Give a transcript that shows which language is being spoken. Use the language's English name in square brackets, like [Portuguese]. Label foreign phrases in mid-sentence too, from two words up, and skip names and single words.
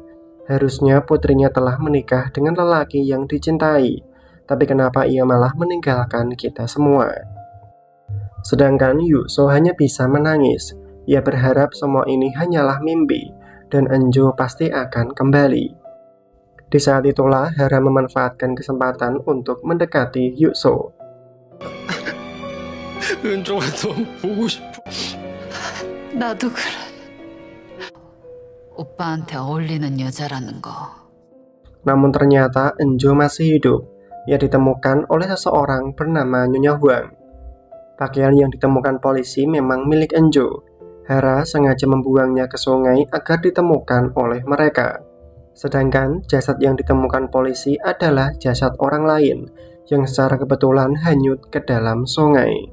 [Indonesian] Harusnya putrinya telah menikah dengan lelaki yang dicintai, tapi kenapa ia malah meninggalkan kita semua? Sedangkan Yukso hanya bisa menangis. Ia berharap semua ini hanyalah mimpi, dan Enjo pasti akan kembali. Di saat itulah Hara memanfaatkan kesempatan untuk mendekati Yukso. [Korean] 은조가 너무 보고 싶어. 나도 그래. 오빠한테 어울리는 여자라는 거. [Indonesian] Namun ternyata Enjo masih hidup. Ia ditemukan oleh seseorang bernama Nyonya Huang. Pakaian yang ditemukan polisi memang milik Enjo. Hara sengaja membuangnya ke sungai agar ditemukan oleh mereka. Sedangkan jasad yang ditemukan polisi adalah jasad orang lain yang secara kebetulan hanyut ke dalam sungai.